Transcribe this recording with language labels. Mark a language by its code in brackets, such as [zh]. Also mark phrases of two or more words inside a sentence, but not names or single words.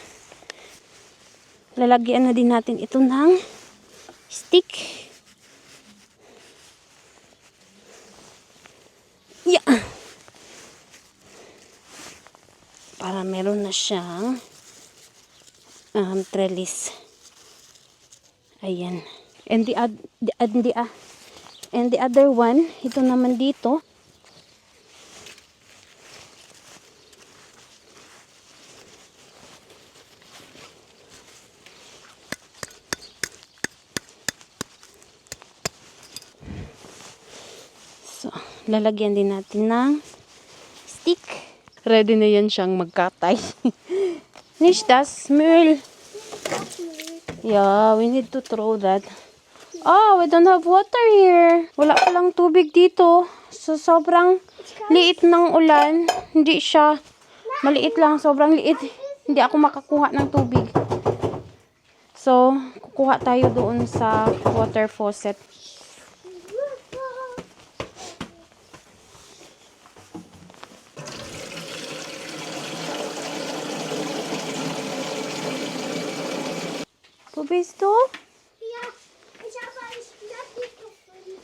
[tl] Lalagyan na din natin ito ng stick. Yeah. Para meron na siyang trellis. Ayan. [en] And the other one, [tl] ito naman dito. So, lalagyan din natin ng stick. Ready na yan siyang magkatay. [de] Nicht das Müll. [en] Yeah, we need to throw that. Oh, we don't have water here. [tl] Wala palang tubig dito. So, sobrang liit ng ulan. Hindi siya maliit lang. Sobrang liit. Hindi ako makakuha ng tubig. So, kukuha tayo doon sa [en] water faucet. [de] Wo bist du? Ja, ich habe ein Schnecke gefunden.